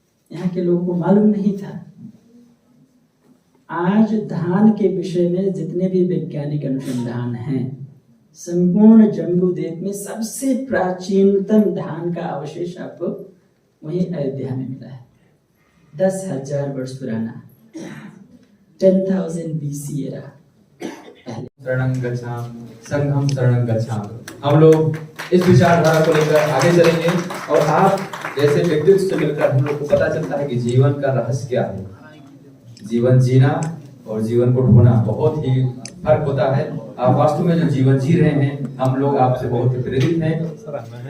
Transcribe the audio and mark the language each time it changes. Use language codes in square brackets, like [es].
[hi] यहाँ के लोगों को मालूम नहीं था। आज धान के विषय में जितने भी वैज्ञानिक अनुसंधान हैं, संपूर्ण जम्बूद्वीप में सबसे प्राचीनतम धान का अवशेष आपको वहीं अयोध्या में मिला है। 10,000 वर्ष पुराना, 10,000 BC एरा। [pi] शरणं गच्छामि, संघं शरणं गच्छामि। [hi] हम लोग इस विचारधारा को लेकर आगे चलेंगे और आप जैसे व्यक्तित्व से मिलकर हम लोग को पता चलता है कि जीवन का रहस्य क्या है। जीवन जीना और जीवन को ढोना बहुत ही फर्क होता है। आप वास्तव में जो जीवन जी रहे हैं, हम लोग आपसे बहुत प्रेरित हैं।